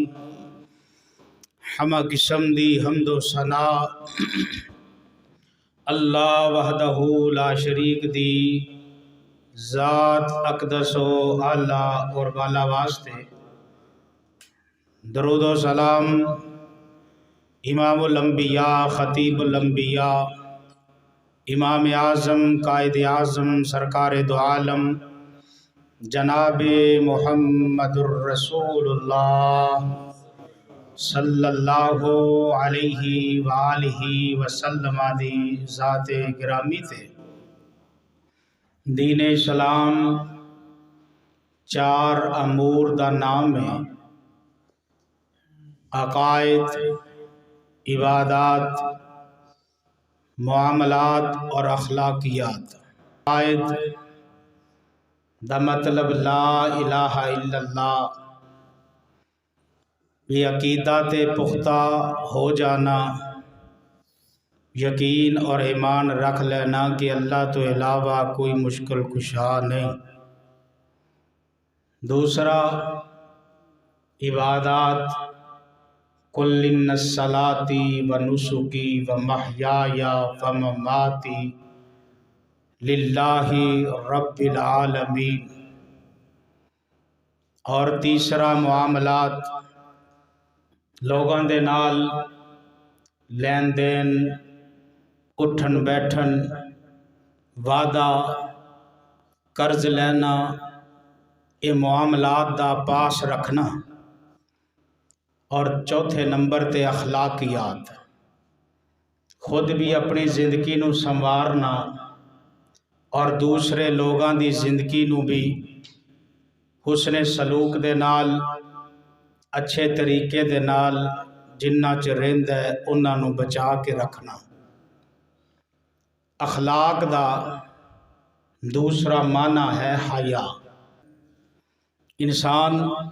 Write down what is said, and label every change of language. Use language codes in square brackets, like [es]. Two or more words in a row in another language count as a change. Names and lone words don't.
[pa] ہمہ قسم دی حمد و ثنا [ar] الله وحده لا شريك [pa] دی ذات اقدس و اعلیٰ اور والا واسطے درود و سلام [ar] إمام الأنبياء خطيب الأنبياء [pa] इमाम اعظم قائد اعظم سرکار دو عالم جناب [ar] محمد رسول الله صلى الله عليه وآله وسلم [pa] دی ذاتِ گرامی تے دین اسلام چار امور دا نام ہے. عقائد، عبادات، معاملات اور اخلاقیات. عقائد دا مطلب [ar] لا إله إلا الله, [pa] یہ عقیدہ تے پختہ ہو جانا، یقین اور ایمان رکھ لینا کہ اللہ توں علاوہ کوئی مشکل کشا نہیں. دوسرا عبادات, [ar] قل إن صلاتي ونسكي ومحياي ومماتي لله رب العالمين. [pa] اور تیسرا معاملات، لوگوں دے نال لین دین، اٹھن بیٹھن، وعدہ، قرض لینا، یہ معاملات دا پاس رکھنا. اور چوتھے نمبر تے اخلاقیات، خود بھی اپنی زندگی نوں سنوارنا اور دوسرے لوگوں کی زندگی نوں بھی حسن سلوک دے نال اچھے طریقے دے نال جنہاں چ رہندا ہے انہاں نوں بچا کے رکھنا. اخلاق دا دوسرا معنی ہے حیا.